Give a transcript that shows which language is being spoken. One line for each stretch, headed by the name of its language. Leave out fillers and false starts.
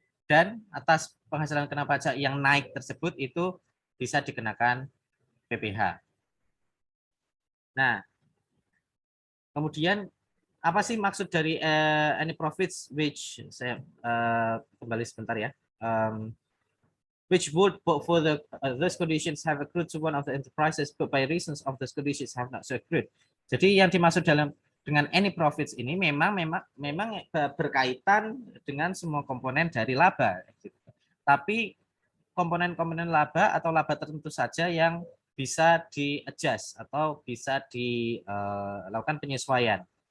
Indonesian: Dan atas penghasilan kena pajak yang naik tersebut itu bisa dikenakan PPh. Nah, kemudian apa sih maksud dari any profits which saya kembali sebentar ya.
English: which would, but for those conditions have accrued to one of the enterprises, but by reasons of those conditions have not so accrued.
Indonesian: Jadi yang dimaksud dengan any profits ini memang berkaitan dengan semua komponen dari laba. Tapi komponen-komponen laba atau laba tertentu saja yang bisa di-adjust atau bisa dilakukan penyesuaian.